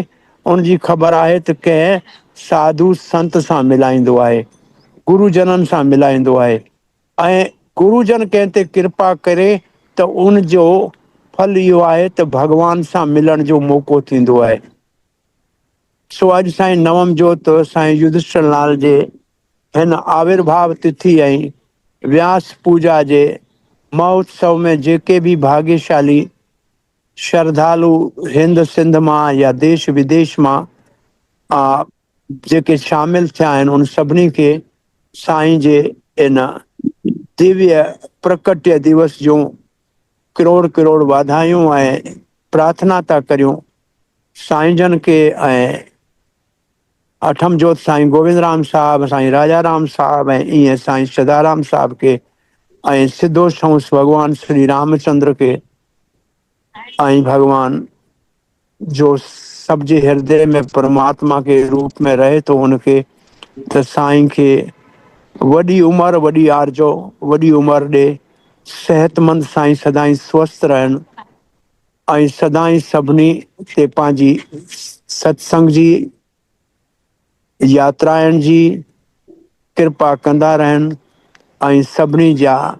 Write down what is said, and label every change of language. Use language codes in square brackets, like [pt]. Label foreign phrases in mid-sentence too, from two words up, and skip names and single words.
[sd] उनजी ख़बर आहे त कंहिं साधु संत सां मिलाईंदो आहे, गुरुजननि सां मिलाईंदो आहे, ऐं गुरुजन कंहिं ते कृपा करे त उनजो फल इहो आहे त भगवान सां मिलण जो मौक़ो थींदो आहे। सो अॼु साईं नवम जोत साईं युधिष्ठिर लाल जे हिन आविर्भाव तिथि ऐं व्यास पूजा जे महोत्सव में जेके भी भाग्यशाली श्रद्धालु हिंद सिंध मां या देश विदेश मां जेके शामिल थिया आहिनि उन सभिनी खे साईं जे इन दिव्य प्रकट्य दिवस जूं करोड़ करोड़ वाधायूं ऐं प्रार्थना था करियूं साईं जन के। ऐं अठम जोत साईं गोविंद राम साहब, साईं राजा राम साहब ऐं ईअं साईं सदाराम साहब के, ऐं सिद्धो संस भगवान श्री रामचंद्र के, ऐं भगवान जो सब जे [hi] हृदय में परमात्मा के रूप में रहे तो उनके [sd] त साईं खे वॾी उमिरि, वॾी आरजो, वॾी उमिरि ॾे, सेहतमंद साईं सदाईं स्वस्थ रहनि ऐं सदाईं सभिनी ते पंहिंजी सत्संग जी यात्राउनि जी कृपा कंदा रहनि ऐं सभिनी जा